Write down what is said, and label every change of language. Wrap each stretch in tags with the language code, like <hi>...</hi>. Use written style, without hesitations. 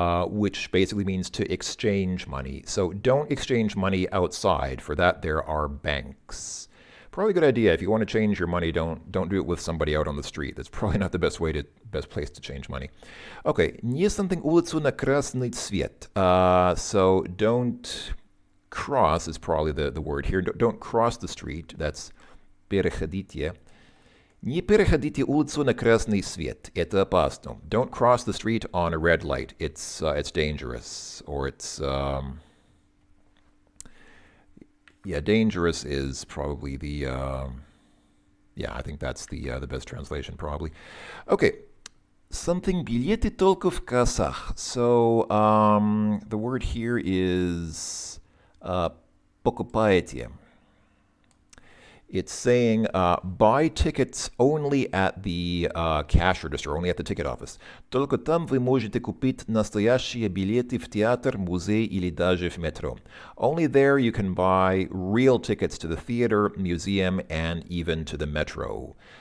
<en>Which basically means to exchange money. So don't exchange money outside. For that, there are banks. Probably a good idea. If you want to change your money, don't do it with somebody out on the street. That's probably not the best place to change money. Okay,</en> <ru>не</ru> <en>something</en> <ru>улицу на красный цвет.</ru> <en>So don't cross is probably the word here. Don't cross the street. That's переходите.</en> <ru>Не переходите улицу на красный свет. Это опасно.</ru> <en>Don't cross the street on a red light. It's dangerous, or it's dangerous is probably the I think that's the best translation probably. Okay. Something</en> <ru>билеты только в кассах.</ru> <en>So the word here is покупаете. It's saying buy tickets only at the cash register, only at the ticket office.</en> <ru>Только там вы можете купить настоящие билеты в театр, музей или даже в метро.</ru> <en>Only there you can buy real tickets to the theater, museum, and even to the metro.</en>